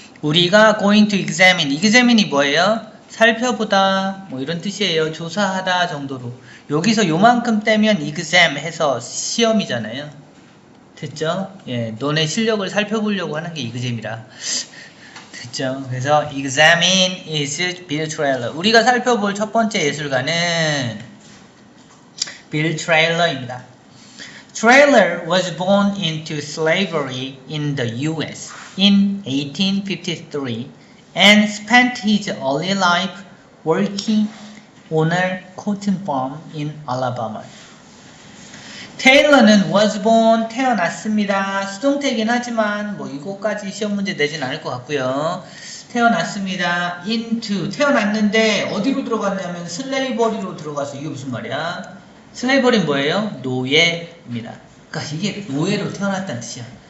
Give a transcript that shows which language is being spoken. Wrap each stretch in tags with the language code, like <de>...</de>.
<ko>우리가</ko> <en>going to examine</en> <ko>이 뭐예요? 살펴보다, 뭐 이런 뜻이에요. 조사하다 정도로. 여기서 요만큼 떼면 exam 해서 시험이잖아요. 됐죠? 예, 너네 실력을 살펴보려고 하는 게 exam이라. 됐죠?</ko> <en>그래서 examine is Bill Taylor.</en> <ko>우리가 살펴볼 첫 번째 예술가는 Bill Taylor입니다.</ko> <en>Taylor was born into slavery in the U.S. in 1853 and spent his early life working on a cotton farm in Alabama.</en> <ko>테일러는 was born 태어났습니다. 수동태이긴 하지만 뭐 이거까지 시험 문제 내진 않을 것 같고요. 태어났습니다. into 태어났는데 어디로 들어갔냐면 슬레이버리로 들어가서 이게 무슨 말이야? 슬레이버리는 뭐예요? 노예입니다. 그러니까 이게 노예로 태어났다는 뜻이야.</ko>